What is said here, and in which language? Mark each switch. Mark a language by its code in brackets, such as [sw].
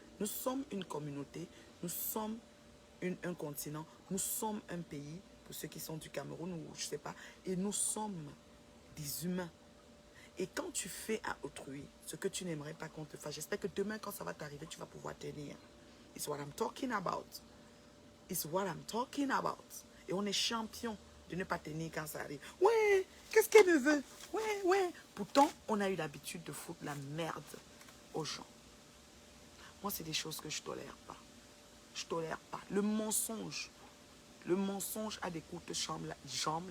[fr] Nous sommes une communauté, nous sommes un continent, nous sommes un pays, pour ceux qui sont du Cameroun ou je ne sais pas, et nous sommes des humains. Et quand tu fais à autrui ce que tu n'aimerais pas qu'on te fasse, j'espère que demain, quand ça va t'arriver, tu vas pouvoir tenir. [en] It's what I'm talking about. It's what I'm talking about. [fr] Et on est champion de ne pas tenir quand ça arrive. Ouais, qu'est-ce qu'elle me veut? Ouais. Pourtant, on a eu l'habitude de foutre la merde aux gens. Moi, c'est des choses que je ne tolère pas. Je ne tolère pas. Le mensonge a des courtes jambes.